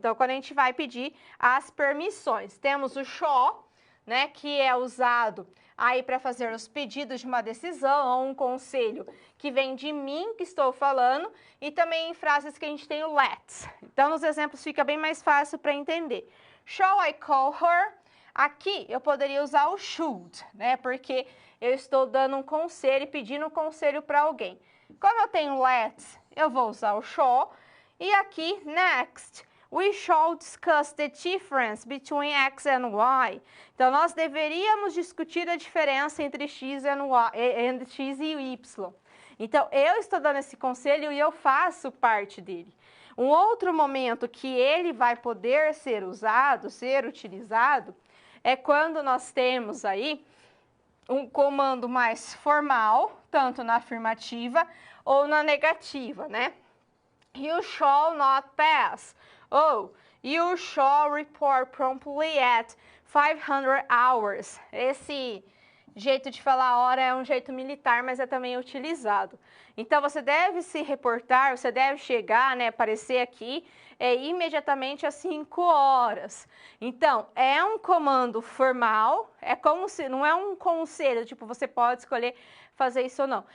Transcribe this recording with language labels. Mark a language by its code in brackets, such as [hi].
[pt] Então, quando a gente vai pedir as permissões, temos o shall, né, que é usado aí para fazer os pedidos de uma decisão ou um conselho que vem de mim que estou falando, e também em frases que a gente tem o let's. Então, nos exemplos fica bem mais fácil para entender. [en] Shall I call her? [pt] Aqui eu poderia usar o should, né, porque eu estou dando um conselho e pedindo um conselho para alguém. Como eu tenho let's, eu vou usar o shall. E aqui, [en] next, we shall discuss the difference between x and y. [pt] Então, nós deveríamos discutir a diferença entre x e y. Então, eu estou dando esse conselho e eu faço parte dele. Um outro momento que ele vai poder ser usado, ser utilizado, é quando nós temos aí um comando mais formal, tanto na afirmativa ou na negativa, né? [en] You shall not pass. Ou you shall report promptly at 500 hours. [pt] Esse jeito de falar hora é um jeito militar, mas é também utilizado. Então, você deve se reportar, você deve chegar, né, aparecer aqui imediatamente às 5 horas. Então, é um comando formal, é como se, não é um conselho, tipo, você pode escolher fazer isso ou não.